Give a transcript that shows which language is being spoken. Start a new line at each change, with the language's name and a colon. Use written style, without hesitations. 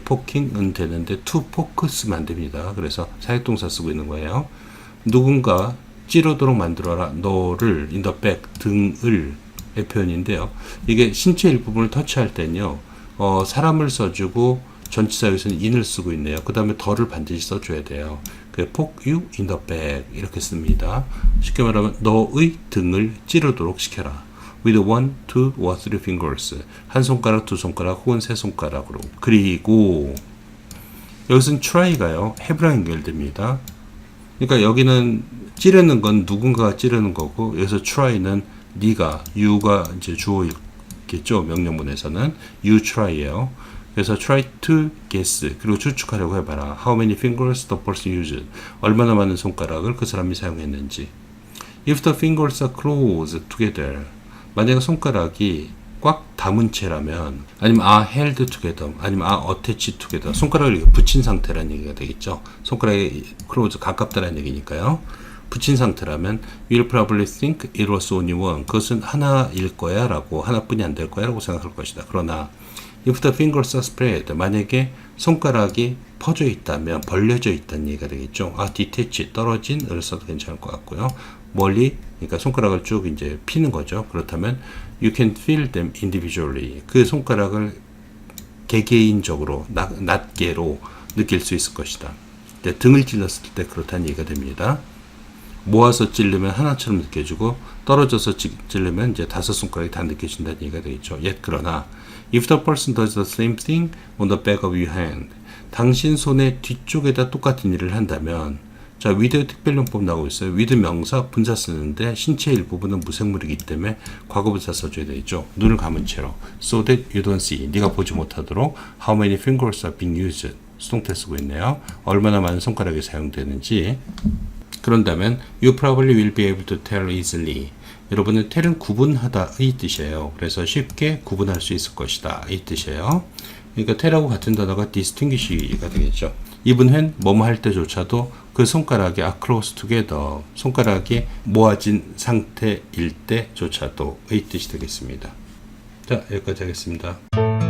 Korean: poking은 되는데 to poke 쓰면 안 됩니다. 그래서 사역동사 쓰고 있는 거예요. 누군가 찌르도록 만들어라 너를
English: in the back,
Korean: 등을 의 표현인데요. 이게 신체 일부분을 터치할 때는요, 사람을 써주고 전치사 여기서는 in을 쓰고 있네요. 그 다음에 더를 반드시 써줘야 돼요.
English: poke you in the back
Korean: 이렇게 씁니다. 쉽게 말하면 너의 등을 찌르도록 시켜라.
English: with 1, 2, or 3 fingers.
Korean: 한 손가락, 두 손가락 혹은 세 손가락으로. 그리고 여기서는 try가요, have랑 연결됩니다. 그러니까 여기는 찌르는 건 누군가가 찌르는 거고, 여기서 try는 네가, you가 이제 주어겠죠. 명령문에서는 you try예요. 그래서
English: try to guess,
Korean: 그리고 추측하려고 해봐라.
English: How many fingers the person used.
Korean: 얼마나 많은 손가락을 그 사람이 사용했는지.
English: If the fingers are close together.
Korean: 만약에 손가락이 꽉 담은 채라면, 아니면
English: are held together,
Korean: 아니면
English: are attached together.
Korean: 손가락을 이렇게 붙인 상태라는 얘기가 되겠죠. 손가락이 close, 가깝다라는 얘기니까요. 붙인 상태라면
English: will probably think it was only one.
Korean: 그것은 하나일 거야 라고, 하나뿐이 안 될 거야 라고 생각할 것이다. 그러나
English: if the fingers are spread,
Korean: 만약에 손가락이 퍼져 있다면, 벌려져 있다는 얘기가 되겠죠. detach, 떨어진을 써도 괜찮을 것 같고요. 멀리, 그러니까 손가락을 쭉 이제 피는 거죠. 그렇다면
English: you can feel them individually.
Korean: 그 손가락을 개개인적으로, 낱개로 느낄 수 있을 것이다. 등을 찔렀을 때 그렇다는 얘기가 됩니다. 모아서 찌르면 하나처럼 느껴지고, 떨어져서 찌르면 이제 5손가락이 다 느껴진다는 얘기가 되겠죠.
English: 그러나 if the person does the same thing on the back of your hand,
Korean: 당신 손의 뒤쪽에다 똑같은 일을 한다면,
English: 자, with
Korean: 특별용법 나오고 있어요. with 명사, 분사 쓰는데 신체 일부분은 무생물이기 때문에 과거분사 써줘야 되겠죠. 눈을 감은 채로
English: so that you don't see,
Korean: 네가 보지 못하도록
English: how many fingers are being used,
Korean: 수동태 쓰고 있네요. 얼마나 많은 손가락이 사용되는지. 그런다면
English: you probably will be able to tell easily.
Korean: 여러분은 tell은 구분하다 이 뜻이에요. 그래서 쉽게 구분할 수 있을 것이다 이 뜻이에요. 그러니까 tell하고 같은 단어가 distinguish가 되겠죠.
English: even when
Korean: 뭐뭐 할 때조차도 그 손가락이
English: are close together,
Korean: 손가락이 모아진 상태일 때조차도 의 뜻이 되겠습니다. 자, 여기까지 하겠습니다.